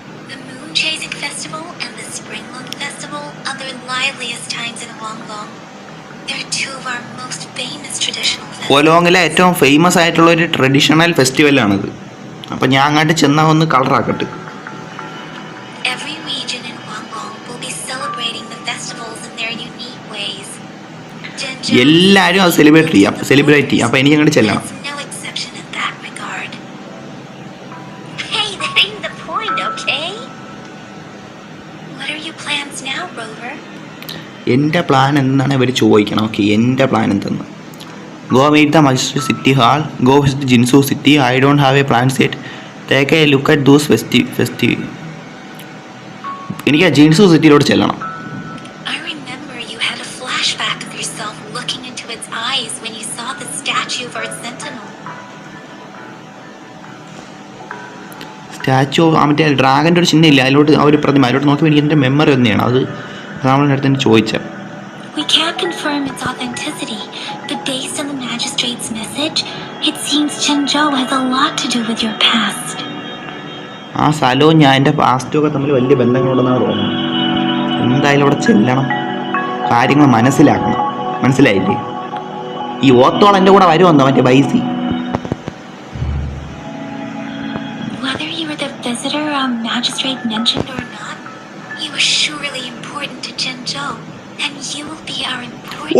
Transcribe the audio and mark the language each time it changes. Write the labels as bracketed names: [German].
[English] The Moon Chasing Festival and the Spring Moon Festival are the liveliest times in Huanglong. They're two of our most famous traditional festivals. [Malayalam] ഹുവലോങ്ങിലെ ഏറ്റവും famous ആയിട്ടുള്ള ഒരു traditional ഫെസ്റ്റിവലാണിത്. അപ്പം ഞാൻ അങ്ങോട്ട് ചെന്നാൽ ഒന്ന് കളറാക്കട്ടെ. [English] Every region in Huanglong will be celebrating the festivals in their unique ways. [Malayalam] എല്ലാവരും അത് സെലിബ്രേറ്റ് ചെയ്യാം. അപ്പം എനിക്ക് അങ്ങോട്ട് ചെല്ലാം. [English] There's no exception in that regard. Hey, that ain't the point, okay? What are your plans now, Rover? [Malayalam] എൻ്റെ plan എന്താണ് ഇവർ ചോദിക്കണം. ഓക്കെ, എൻ്റെ പ്ലാൻ എന്തെന്ന്. [English] Go meet the magistrate city hall, go visit Jinsu city. I don't have a plan set. Take a look at those festive. [Malayalam] എനിക്ക് ആ ജിൻസു സിറ്റിയിലോട്ട് ചെല്ലണം. [English] I remember you had a flashback of yourself looking into its eyes when you saw the statue of our sentinel. [Malayalam] Statue മറ്റേ ഡ്രാഗൻ്റെ ഒരു ചിഹ്നം ഇല്ല, അതിലോട്ട് ആ ഒരു പ്രതിമ അതിലോട്ട് നോക്കിയപ്പോൾ എനിക്ക് എൻ്റെ മെമ്മറി തന്നെയാണ് അത്. നമ്മളെ അടുത്ത് തന്നെ ചോദിച്ചത്. [English] We can't confirm its authenticity, but based on the magistrate's message, it seems Jinzhou has a lot to do with your past. [Malayalam] ആ സ്ഥലവും ഞാൻ എൻ്റെ പാസ്റ്റും ഒക്കെ തമ്മിൽ വലിയ ബന്ധങ്ങളുണ്ടെന്നാണ് തോന്നുന്നത്. എന്തായാലും അവിടെ ചെല്ലണം, കാര്യങ്ങൾ മനസ്സിലാക്കണം. മനസ്സിലായില്ലേ? ഈ ഓത്തോളം എൻ്റെ കൂടെ വരുമെന്നോ മറ്റേ ബൈസി. [English] you were the visitor Magistrate mentioned or not, you are surely important to Jinzhou, and you will be our important...